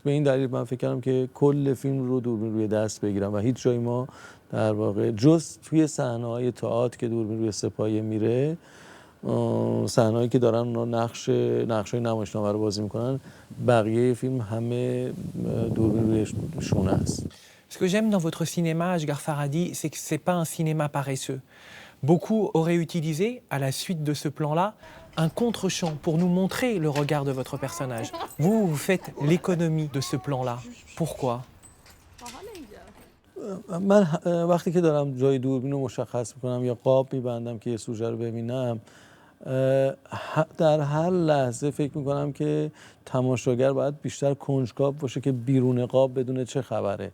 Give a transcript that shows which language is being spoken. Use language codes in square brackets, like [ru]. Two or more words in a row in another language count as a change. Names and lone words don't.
[fa] به این دلیل من فکر کردم که کل فیلم رو دوربین روی دست بگیرم و هیچ جای ما در واقع جز توی صحنه‌های تئاتر که دوربین روی سپایه میره، صحنه‌ای که دارن اونا نقشای نمایشنامه رو بازی میکنن، بقیه فیلم همه دوربین روی شونه است. [fr] Ce que j'aime dans votre cinéma, Ashghar Farhadi, c'est que c'est pas un cinéma paresseux. Beaucoup auraient utilisé, à la suite de ce plan-là, un contre-champ pour nous montrer le regard de votre personnage. Vous faites l'économie de ce plan-là. Pourquoi? [fa] من وقتی که دارم جای دوربین رو مشخص میکنم یا قاب میبندم که یه سوژه رو ببینم، در هر لحظه فکر میکنم که تماشاگر باید بیشتر کنجکاو باشه که بیرون قاب بدونه چه خبره.